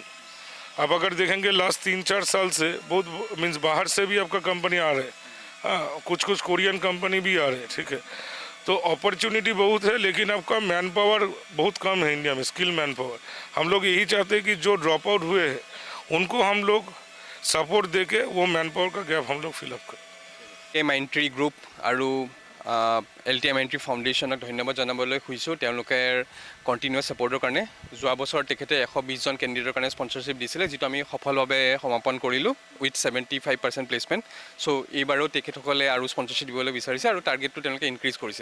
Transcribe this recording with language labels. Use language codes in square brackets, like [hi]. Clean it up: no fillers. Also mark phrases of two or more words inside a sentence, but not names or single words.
[hi] आप अगर देखेंगे लास्ट 3-4 साल से बहुत मीन्स बाहर से भी आपका कंपनी आ रहे हैं, हाँ, कुछ [en] Korean company [hi] भी आ रहे हैं, ठीक है। तो अपॉर्चुनिटी बहुत है, लेकिन आपका [en] man power [hi] बहुत कम है इंडिया में, [en] skill man power. [hi] हम लोग यही चाहते हैं कि जो [en] drop out [hi] हुए हैं उनको हम लोग सपोर्ट दे के वो [en] man power [hi] का गैप हम लोग फिलअप करें। [as] মাইণ্ট্ৰি গ্ৰুপ আৰু LTI মাইণ্ট্ৰি ফাউণ্ডেশ্যনক ধন্যবাদ জনাবলৈ খুজিছোঁ তেওঁলোকে [en] continuous support [as] কাৰণে। যোৱা বছৰ তেখেতে 120জন কেণ্ডিডেটৰ কাৰণে স্পনচৰশ্বিপ দিছিলে, যিটো আমি সফলভাৱে সমাপন কৰিলোঁ [en] with 75% placement. [as] চ' এইবাৰো তেখেতসকলে আৰু স্পনচৰশ্বিপ দিবলৈ বিচাৰিছে আৰু টাৰ্গেটটো তেওঁলোকে ইনক্ৰিজ কৰিছে।